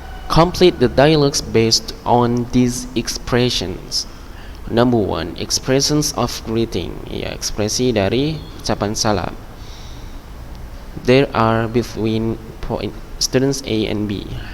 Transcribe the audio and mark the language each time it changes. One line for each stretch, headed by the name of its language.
English: Complete the dialogues based on these expressions. Number 1, expressions of greeting.
Indonesian: Ya, ekspresi dari ucapan salam.
English: There are between students A and B.